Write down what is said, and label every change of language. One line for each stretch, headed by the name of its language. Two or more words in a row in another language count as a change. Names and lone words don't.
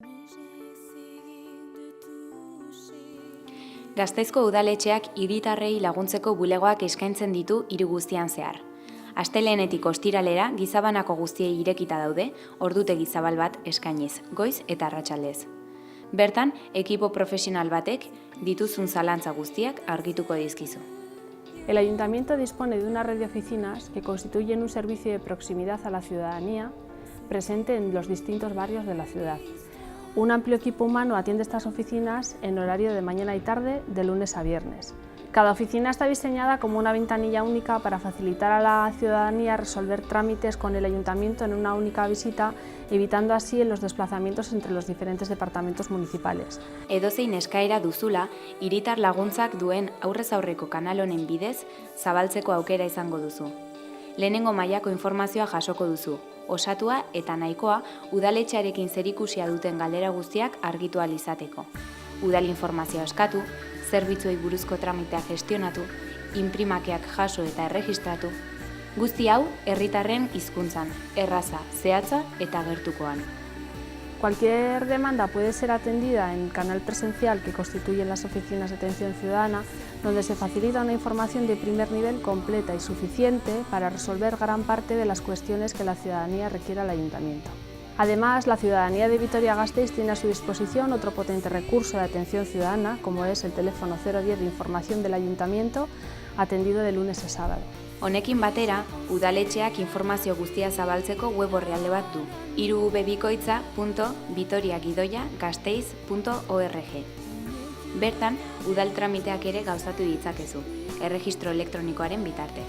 Basque: Gasteizko udaletxeak hiritarrei laguntzeko bulegoak eskaintzen ditu hiri guztian zehar. Astelehenetik ostiralera gizabanako guztiei irekita daude, ordutegi zabal bat eskainiz, goiz eta arratsaldez. Bertan, ekipo profesional batek dituzun zalantza guztiak argituko dizkizu.
Spanish: El Ayuntamiento dispone de una red de oficinas que constituyen un servicio de proximidad a la ciudadanía presente en los distintos barrios de la ciudad. Un amplio equipo humano atiende estas oficinas en horario de mañana y tarde, de lunes a viernes. Cada oficina está diseñada como una ventanilla única para facilitar a la ciudadanía resolver trámites con el Ayuntamiento en una única visita, evitando así los desplazamientos entre los diferentes departamentos municipales.
Basque: Edozein eskaera duzula, hiritar laguntzak duen aurrez aurreko kanal honen bidez, zabaltzeko aukera izango duzu. Lehenengo mailako informazioa jasoko duzu, osatua eta nahikoa udaletxearekin zerikusia duten galdera guztiak argitu ahal izateko. Udal informazioa eskatu, zerbitzuei buruzko tramitea gestionatu, inprimakeak jaso eta erregistratu. Guzti hau, herritarren hizkuntzan, erraza, zehatza eta gertukoan.
Spanish: Cualquier demanda puede ser atendida en el canal presencial que constituyen las oficinas de atención ciudadana, donde se facilita una información de primer nivel completa y suficiente para resolver gran parte de las cuestiones que la ciudadanía requiere al Ayuntamiento. Además, la ciudadanía de Vitoria-Gasteiz tiene a su disposición otro potente recurso de atención ciudadana, como es el teléfono 010 de información del Ayuntamiento, atendido de lunes a sábado.
Basque: Honekin batera, udaletxeak informazio guztia zabaltzeko web orrialde bat du, irubebikoitza.vitoriagidoiagasteiz.org. Bertan, udal tramiteak ere gauzatu ditzakezu, erregistro elektronikoaren bitartez.